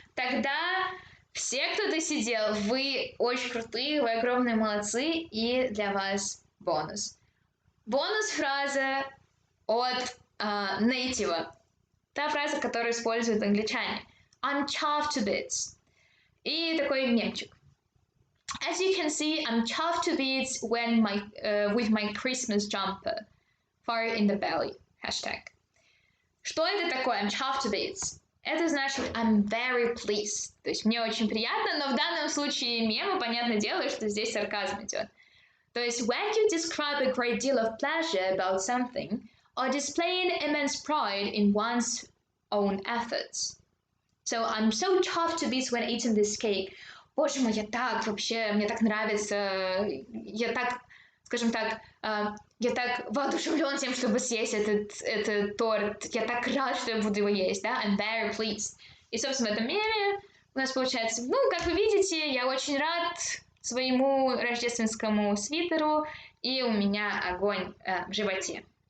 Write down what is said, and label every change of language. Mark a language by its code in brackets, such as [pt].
[ru] Тогда все, кто досидел, вы очень крутые, вы огромные молодцы, и для вас бонус. Бонус-фраза от нейтива. Та фраза, которую используют англичане. [en] I'm chuffed to bits. [ru] И такой мемчик. [en] As you can see, I'm chuffed to bits when with my Christmas jumper. Fire in the belly. Hashtag. [ru] Что это такое? [en] I'm chuffed to bits. [ru] Это значит [en] I'm very pleased. [ru] То есть мне очень приятно, но в данном случае мема, понятное дело, что здесь сарказм идет. То есть [en] when you describe a great deal of pleasure about something or displaying immense pride in one's own efforts. So I'm so chuffed to bits when eating this cake. [ru] Боже мой, я так вообще, мне так нравится, я так, скажем так, я так воодушевлен тем, чтобы съесть этот торт. Я так рад, что я буду его есть, да? [en] I'm very pleased. [ru] И, собственно, в этом меме у нас получается, ну, как вы видите, я очень рад своему рождественскому свитеру, и у меня огонь в животе.